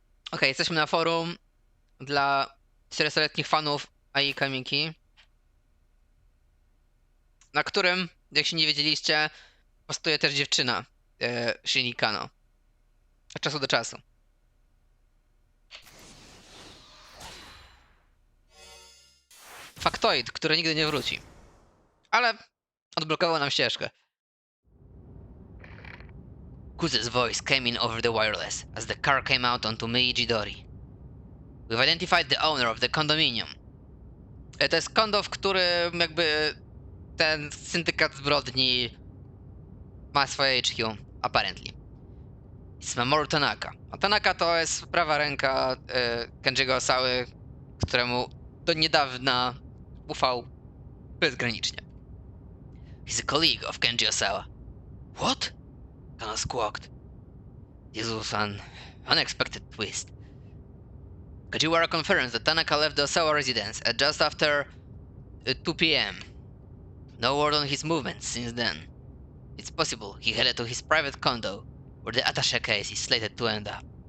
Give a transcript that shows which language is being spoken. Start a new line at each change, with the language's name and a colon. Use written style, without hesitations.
Polish: Okej, jesteśmy na forum dla 400-letnich fanów Ai Kamiki, na którym, jak się nie wiedzieliście, postuje też dziewczyna Shinji Kano. Od czasu do czasu. Faktoid, który nigdy nie wróci. Ale odblokował nam ścieżkę.
English: Kuze's voice came in over the wireless as the car came out onto Meiji-dori. We've identified the owner of the condominium.
Polish: To jest kondo, w którym jakby ten syndykat zbrodni ma swoje HQ, apparently.
English: It's Mamoru Tanaka.
Polish: A Tanaka to jest prawa ręka Kenji'ego Osały, któremu do niedawna ufał bezgranicznie.
English: He's a colleague of Kenji Osawa. What? Kana squawked. This was an unexpected twist. Kajiwara confirms that Tanaka left the Osawa residence at just after 2 p.m. No word on his movements since then. It's possible he headed to his private condo, where the attaché case is slated to end up.